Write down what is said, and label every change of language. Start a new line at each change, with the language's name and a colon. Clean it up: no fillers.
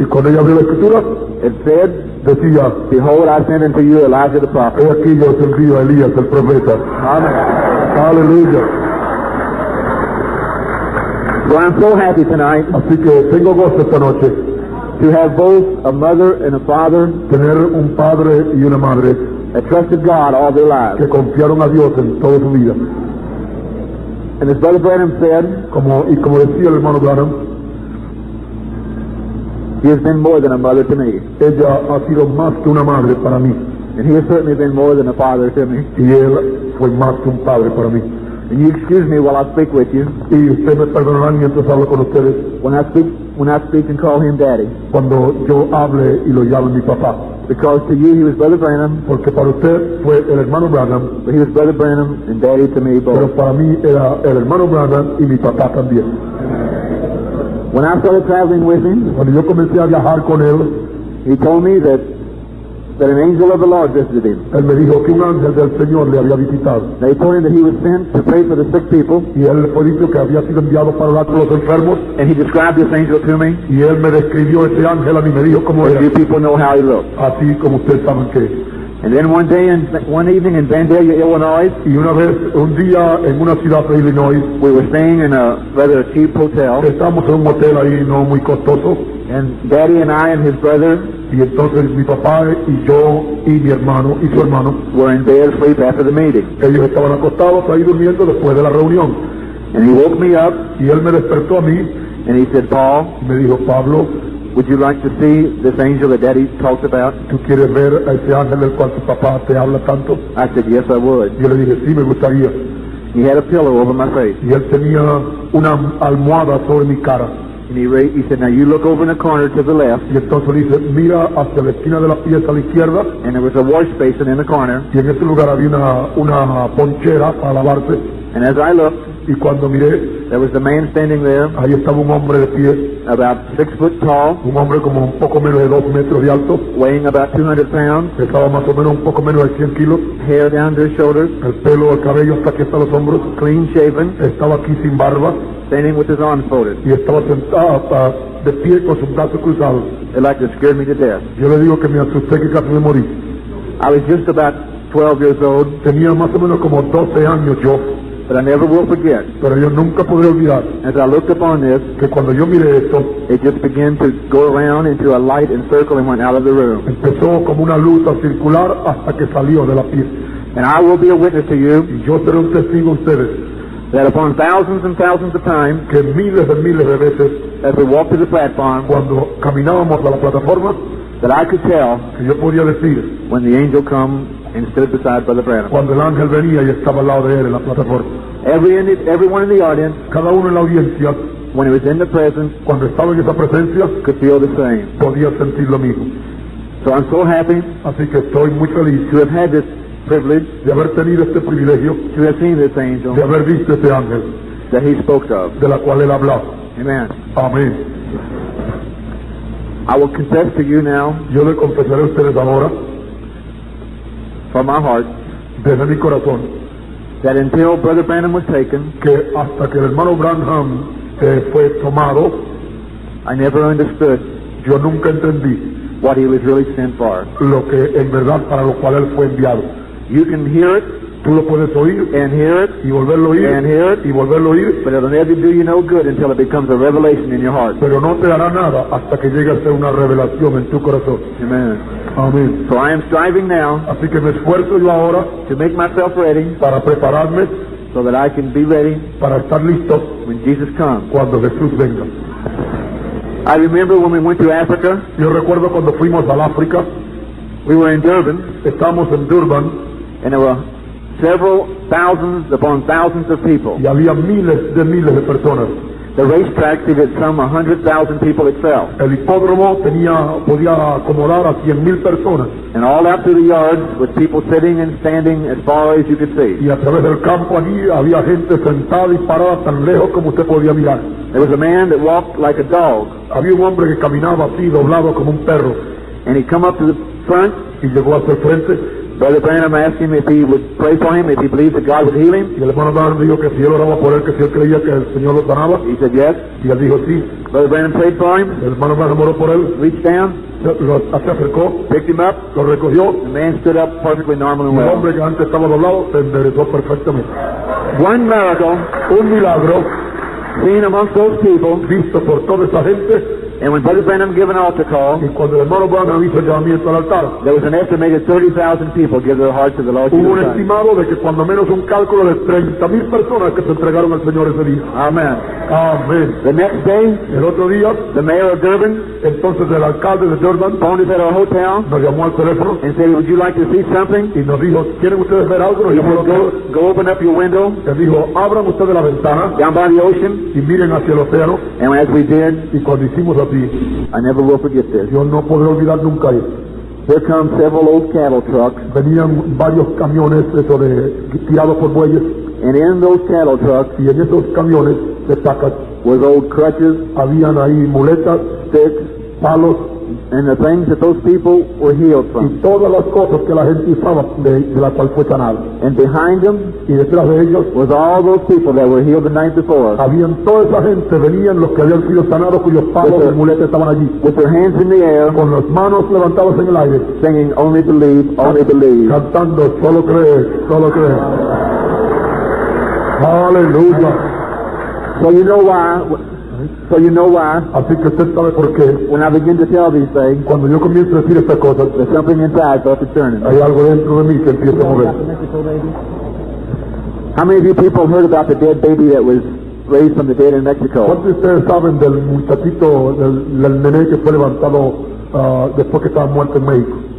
Spanish: Y cuando ella abrió la escritura,
English: it said,
Spanish: decía,
English: Behold, I send unto you Elijah the prophet.
Spanish: he aquí yo os envío a Elías el profeta.
English: Amen.
Spanish: Aleluya.
English: So I'm so happy tonight
Spanish: Así que tengo gozo esta noche
English: to have both a mother and a father
Spanish: tener un padre y una madre
English: that trusted God all their lives.
Spanish: que confiaron a Dios en toda su vida.
English: And as Brother Branham said,
Spanish: Como decía el hermano Branham,
English: he has been more than a mother to me.
Spanish: ella ha sido más que una madre para mí.
English: And he has certainly been more than a father to me.
Spanish: Y él fue más que un padre para mí.
English: And you excuse me while I speak with you
Spanish: Y ustedes me perdonarán mientras hablo con ustedes
English: when I speak and call him Daddy.
Spanish: cuando yo hable y lo llame mi papá.
English: Because to you he was Brother Branham,
Spanish: Porque para usted fue el hermano Branham,
English: but he was Brother Branham and Daddy to me
Spanish: pero
English: both.
Spanish: para mí era el hermano Branham y mi papá también.
English: When I started traveling with him,
Spanish: Cuando yo comencé a viajar con él,
English: he told me that an angel of the Lord visited him.
Spanish: él me dijo que un ángel del Señor le había visitado.
English: They told him that he was sent to pray for the sick people,
Spanish: Y él le fue dicho que había sido enviado para orar por los enfermos.
English: and he described this angel to me.
Spanish: Y él me describió ese ángel a mí, me dijo cómo
English: As
Spanish: era,
English: you people know how he looked.
Spanish: así como ustedes saben que.
English: And then one evening in Vandalia, Illinois,
Spanish: Y una vez, un día en una ciudad de Illinois,
English: we were staying in a rather cheap hotel,
Spanish: estábamos en un hotel ahí no muy costoso.
English: and Daddy and I and his brother
Spanish: Y entonces mi papá y yo y mi hermano y su hermano,
English: were in bed asleep after the meeting.
Spanish: ellos estaban acostados ahí durmiendo después de la reunión.
English: And he woke me up
Spanish: Y él me despertó a mí
English: and he said, Paul,
Spanish: y me dijo, Pablo,
English: would you like to see this angel that Daddy talks about?
Spanish: ¿tú quieres ver a ese ángel del cual tu papá te habla tanto?
English: I said, yes, I would.
Spanish: Yo le dije, sí, me gustaría.
English: He had a pillow over my face.
Spanish: Y él tenía una almohada sobre mi cara.
English: And he said, now you look over in the corner to the left,
Spanish: Y entonces dice, mira hacia la esquina de la pieza a la izquierda.
English: and there was a wash basin in the corner.
Spanish: Y en ese lugar había una ponchera para lavarse.
English: And as I looked,
Spanish: Y cuando miré,
English: there was a man standing there,
Spanish: ahí estaba un hombre de pie,
English: about 6 foot tall,
Spanish: un hombre como un poco menos de 2 metros de alto,
English: weighing about 200 pounds,
Spanish: pesaba más o menos un poco menos de 100 kilos,
English: hair down to his shoulders,
Spanish: el pelo, el cabello hasta aquí hasta los hombros,
English: clean shaven,
Spanish: estaba aquí sin barba
English: standing with his arms folded.
Spanish: y estaba sentado de pie con sus brazos cruzados.
English: It like to scare me to death.
Spanish: Yo le digo que me asusté que casi me morí.
English: I was just about 12 years old,
Spanish: Tenía más o menos como 12 años yo,
English: but I never will forget.
Spanish: pero yo nunca podré olvidar
English: As I looked upon this,
Spanish: que cuando yo miré esto,
English: it just began to go around into a light and circle and went out of the room.
Spanish: empezó como una luz a circular hasta que salió de la pieza.
English: And I will be a witness to you
Spanish: Y yo seré un testigo a ustedes
English: that upon thousands and thousands of times,
Spanish: que miles de veces,
English: as we walked to the platform,
Spanish: cuando caminábamos a la plataforma,
English: that I could tell
Spanish: que yo podía decir
English: when the angel come and stood beside Brother Branham.
Spanish: cuando el ángel venía y estaba al lado de él en la plataforma.
English: Everyone in the audience,
Spanish: Cada uno en la audiencia,
English: when he was in the presence,
Spanish: cuando estaba en esa presencia,
English: could feel the same.
Spanish: podía sentir lo mismo.
English: So I'm so happy
Spanish: Así que estoy muy feliz
English: to have had this privilege
Spanish: de haber tenido este privilegio,
English: to have seen this angel
Spanish: de haber visto ese ángel
English: that he spoke of.
Spanish: de la cual él hablaba.
English: Amen.
Spanish: Amén.
English: I will confess to you now,
Spanish: Yo le confesaré a ustedes ahora,
English: from my heart,
Spanish: desde mi corazón,
English: that until Brother Branham was taken,
Spanish: que hasta que el hermano Branham fue tomado,
English: I never understood
Spanish: yo nunca entendí
English: what he was really sent for.
Spanish: lo que en verdad para lo cual él fue enviado.
English: You can hear it
Spanish: Tú lo puedes oír
English: and hear it
Spanish: y volverlo a oír
English: and hear it,
Spanish: y volverlo a oír,
English: but it'll never do you no good until it becomes a revelation in your heart.
Spanish: pero no te hará nada hasta que llegue a ser una revelación en tu corazón.
English: Amen.
Spanish: Amén.
English: So I am striving now
Spanish: Así que me esfuerzo yo ahora
English: to make myself ready
Spanish: para prepararme,
English: so that I can be ready
Spanish: para estar listo
English: when Jesus comes.
Spanish: cuando Jesús venga.
English: I remember when we went to Africa,
Spanish: Yo recuerdo cuando fuimos al África,
English: we were in Durban,
Spanish: estábamos en Durban
English: and there were several thousands upon thousands of people.
Spanish: y había miles de personas.
English: The racetrack seated some 100,000 people itself.
Spanish: El hipódromo podía acomodar a 100,000 personas
English: And all out through the yards with people sitting and standing as far as you could see.
Spanish: y a través del campo allí había gente sentada y parada tan lejos como usted podía mirar.
English: There was a man that walked like a dog,
Spanish: Había un hombre que caminaba así doblado como un perro
English: and he come up to the front,
Spanish: y llegó hasta el frente
English: Brother Branham asked him if he would pray for him, if he believed that God would heal him.
Spanish: Y el hermano Branham dijo que si él oraba por él, que si él creía que el Señor lo sanaba.
English: He said yes.
Spanish: Y él dijo sí.
English: Brother Branham prayed for him,
Spanish: El hermano Branham oró por él,
English: reached down,
Spanish: se acercó,
English: picked him up.
Spanish: lo recogió.
English: The man stood up perfectly normal and
Spanish: Y el
English: well.
Spanish: hombre que antes estaba doblado se enderezó perfectamente.
English: One miracle
Spanish: Un milagro
English: seen amongst those people,
Spanish: visto por toda esa gente.
English: and when Brother Branham gave an altar call,
Spanish: Y cuando el hermano Branham hizo el llamamiento al altar,
English: there was an estimated 30,000 people give their hearts to the Lord
Spanish: hubo
English: Jesus
Spanish: un
English: Christ.
Spanish: estimado de que cuando menos un cálculo de 30,000 personas que se entregaron al Señor ese día.
English: Amen.
Spanish: Amén.
English: The next day,
Spanish: El otro día,
English: the mayor of Durban
Spanish: entonces el alcalde de Durban
English: phoned us at our hotel
Spanish: nos llamó al teléfono
English: and said, would you like to see something?
Spanish: y nos dijo, ¿quieren ustedes ver algo? Nos
English: He
Spanish: llamó a
English: said,
Spanish: todos.
English: go open up your window
Spanish: Él dijo, abran ustedes la ventana
English: down by the ocean.
Spanish: y miren hacia el océano.
English: And as we did,
Spanish: Y cuando hicimos así,
English: I never will forget this.
Spanish: yo no podré olvidar nunca eso.
English: Here come several old cattle trucks,
Spanish: Venían varios camiones eso tirados por bueyes,
English: and in those cattle trucks
Spanish: y en esos camiones de sacas
English: was old crutches,
Spanish: habían ahí muletas,
English: sticks,
Spanish: palos
English: and the things that those people were healed
Spanish: y
English: from.
Spanish: todas las cosas que la gente usaba de la cual fue sanada.
English: And behind them
Spanish: Y detrás de ellos
English: was all those people that were healed the night before,
Spanish: habían toda esa gente, venían los que habían sido sanados cuyos palos y muletas estaban allí,
English: with their hands in the air,
Spanish: con las manos levantadas en el aire,
English: singing, only believe, only believe.
Spanish: cantando, solo cree, solo cree. Aleluya.
English: So you know why,
Spanish: Así que usted sabe por qué.
English: when I begin to tell these things,
Spanish: Cuando yo comienzo a decir estas cosas,
English: there's something inside starts to turn.
Spanish: hay algo dentro de mí que empieza a mover.
English: How many of you people heard about the dead baby that was raised from the dead in Mexico?
Spanish: ¿Cuántos de ustedes saben del muchachito, del nené que fue levantado después que estaba muerto en México?